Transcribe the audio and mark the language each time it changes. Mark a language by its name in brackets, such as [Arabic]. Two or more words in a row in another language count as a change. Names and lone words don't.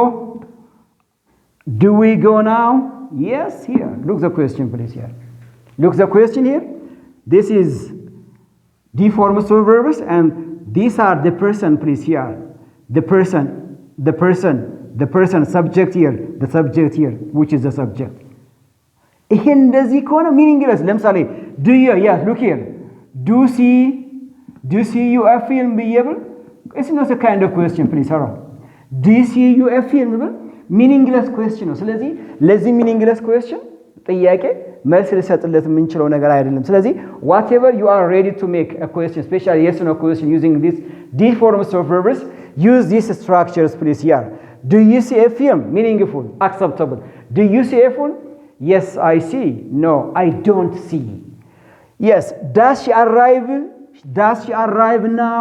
[English] Do we go now? Yes, here. Look the question, please, here. Look the question here. This is the forms of verbs, and these are the person, please, here. The person, subject here, the subject here, which is the subject. [Amharic] ይሄ እንደዚህ ከሆነ ሚኒንግለስ ለምሳሌ [English] do you, yes, look here, do see you a film ብዬብል it's not a kind of question, please, hold on. do you see you a film ብል meaningless question ነው። [Amharic] ስለዚህ ለዚህ [English] meaningless question [Amharic] ጥያቄ መልስ ልሰጥለት የምንችለው ነገር አይደለም። ስለዚህ [English] whatever you are ready to make a question, especially yes or no question using these forms of verbs, use these structures, please, here. Do you see a film? Meaningful, acceptable. Do you see a film? Yes, I see. No, I don't see. Yes, does she arrive now?